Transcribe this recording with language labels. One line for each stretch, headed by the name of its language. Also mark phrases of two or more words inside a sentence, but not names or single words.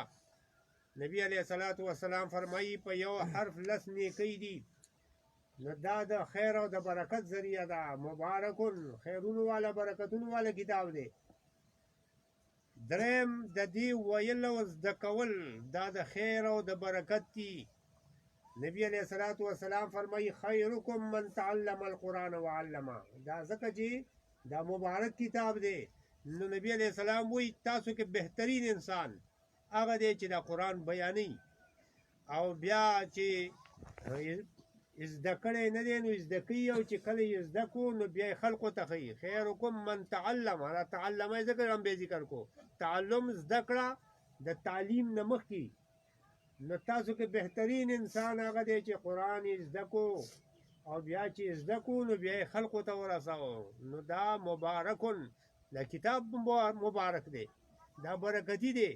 Pashto: نبی
Arabic: علیه الصلاة والسلام
Pashto: فرمایي په یو حرف لس نیکی دي، نو دا د خیر او د برکت ذریعه ده. مبارکن، خیرونو والا برکتونو والا کتاب دی. دریم د دې ویل او زده کول دا د خیر او د برکت دي.
Arabic: نبی علیه الصلاة والسلام فرمایي خیرکم من تعلم القرآن وعلمه.
Pashto: دا ځکه چې دا مبارک کتاب دی. نو نبی
Arabic: علیه السلام
Pashto: وایي تاسو کې بهترین انسان هغه دی چې دا قرآن بیانوي او بیا چې زده کړی نه دی نو زده کوي، او چې کله یې زده کړو نو بیا یې خلقو ته ښیي.
Arabic: خیرکم من تعلم،
Pashto: دا تعلم یې ذکر هم بیا ذکر کو، تعلم زده کړه د تعلیم نه مخکې. نو تاسو کې بهترین انسان هغه دی چې قرآن یې زده کو او بیا چې زده کو نو بیا یې خلقو ته ورسوه. نو دا مبارکن، دا کتاب مبارک دی، دا برکتي دی.